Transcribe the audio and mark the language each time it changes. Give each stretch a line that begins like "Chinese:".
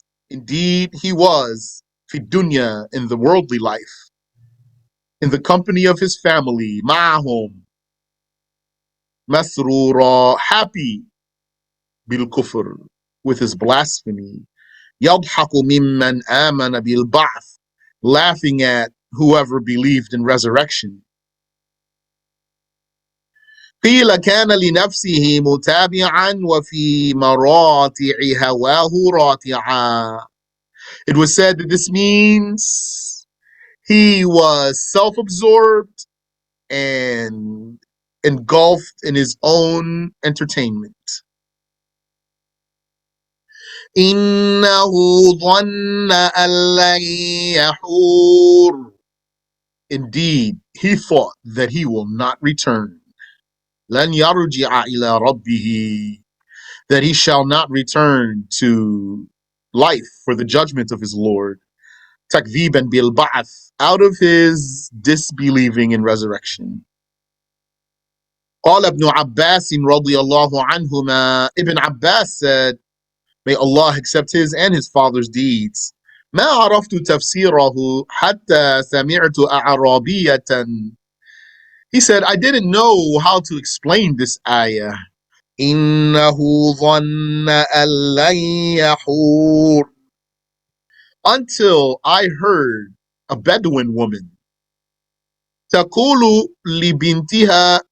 English: Indeed, he was
Arabic: fi dunya,
English: in the worldly life, in the company of his family,
Arabic: ma'ahum, masrura,
English: happy,
Arabic: bil kufr,
English: with his blasphemy,
Arabic: yadhaku mimman amana bil ba'th,
English: laughing at whoever believed in resurrection.
Arabic: قيل كان لنفسه متابعا وفي مراتع هواه راتعا.
English: It was said that this means he was self-absorbed and engulfed in his own entertainment.
Arabic: إِنَّهُ ظَنَّ أَن لَّن يَحُورَ.
English: Indeed, he thought that he will not return.
Arabic: لَن يَرْجِعَ إِلَى رَبِّهِ.
English: That he shall not return to life for the judgment of his Lord.
Arabic: تَكْذِيبًا بِالْبَعْثِ.
English: Out of his disbelieving in resurrection.
Arabic: قال ابن عباس رضي الله عنهما.
English: Ibn Abbas said, may Allah accept his and his father's deeds.
Arabic: ما عرفت تفسيره حتى سمعت أعرابية.
English: He said, I didn't know how to explain this ayah.
Arabic: إنه ظن أن لن يحور.
English: Until I heard a Bedouin woman.
Arabic: تقول لبنتها.